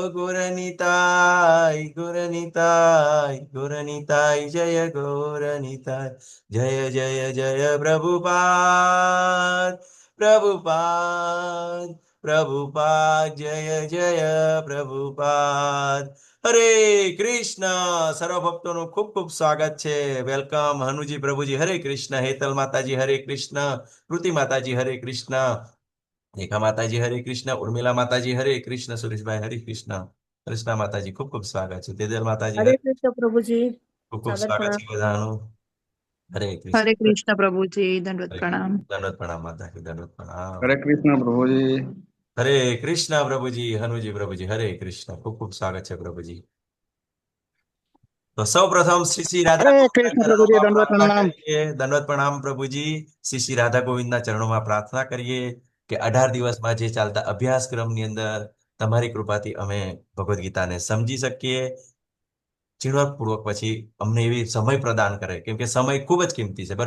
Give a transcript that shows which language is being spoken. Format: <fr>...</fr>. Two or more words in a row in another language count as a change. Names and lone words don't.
<hi>गुरनिताय जय गौरनिताय जय जय जय प्रभुपाद</hi> <gu>प्रभुपाद जय जय प्रभुपाद હરે કૃષ્ણ સર્વ ભક્તોનું ખૂબ ખૂબ સ્વાગત છે. વેલકમ હનુજી પ્રભુજી હરે કૃષ્ણ, હેતલ માતાજી હરે કૃષ્ણ, કૃતિ માતાજી હરે કૃષ્ણ, રેખા માતાજી હરે કૃષ્ણ, ઉર્મિલા માતાજી હરે કૃષ્ણ, સુરેશભાઈ હરે કૃષ્ણ, કૃષ્ણ માતાજી ખૂબ ખૂબ સ્વાગત છે. તેજલ માતાજી</gu> <hi>हरे</hi> <gu>હરે</gu> <hi>कृष्ण प्रभु जी।</hi> <gu>ખૂબ ખૂબ</gu> <hi>सादर</hi> <gu>સ્વાગત</gu> <hi>प्रणाम।</hi> <gu>છે બધાનું. હરે કૃષ્ણ.</gu> <hi>हरे कृष्ण प्रभु जी, दंडवत</hi> <gu>હરે</gu> <hi>प्रणाम।</hi> <gu>દંડવત પ્રણામ માતાજી, દંડવત પ્રણામ.</gu> <hi>हरे कृष्ण प्रभु जी।</hi> <gu>હરે કૃષ્ણ પ્રભુજી, હનુજી પ્રભુજી હરે કૃષ્ણ, ખૂબ ખૂબ સ્વાગત છે પ્રભુજી. તો સૌ પ્રથમ શ્રી શ્રી રાધા</gu> <hi>हरे</hi> <gu>ગોવિંદના</gu> <hi>कृष्ण प्रभु जी,</hi> <gu>ચરણોમાં</gu> <hi>दंडवत</hi> <gu>પ્રાર્થના</gu> <hi>प्रणाम।</hi> <gu>કરીએ. દંડવત પ્રણામ પ્રભુજી. શ્રી શ્રી રાધા ગોવિંદના ચરણોમાં પ્રાર્થના કરીએ કે 18 દિવસમાં જે ચાલતા અભ્યાસક્રમની અંદર તમારી કૃપાથી અમે ભગવદ્ ગીતાને સમજી શકીએ ઝીણવટપૂર્વક, પછી અમને એવી સમય પ્રદાન કરે, કેમ કે સમય ખૂબ જ કિંમતી છે.</gu>